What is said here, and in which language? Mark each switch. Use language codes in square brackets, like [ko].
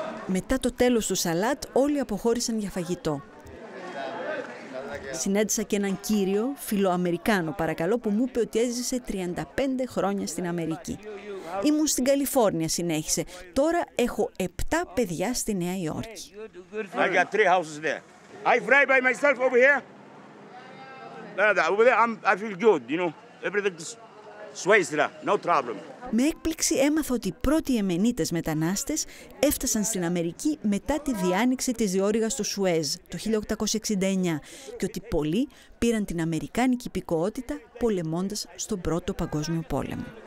[el] Μετά το τέλος του σαλάτ όλοι αποχώρησαν για φαγητό. Συνάντησα και έναν κύριο, φιλοαμερικάνο παρακαλώ, που μου είπε ότι έζησε 35 χρόνια στην Αμερική. Ήμουν στην Καλιφόρνια, συνέχισε. Τώρα έχω 7 παιδιά στη Νέα Υόρκη. [en] I got 3 houses there. I fly by myself over here. Over there I feel good, Everything's sways, no problem. [el] Με έκπληξη έμαθα ότι οι πρώτοι Ιεμενίτες μετανάστες έφτασαν στην Αμερική μετά τη διάνοιξη της διόρυγας του Σουέζ το 1869 και ότι πολλοί πήραν την αμερικάνικη υπηκοότητα πολεμώντας στον Πρώτο Παγκόσμιο Πόλεμο.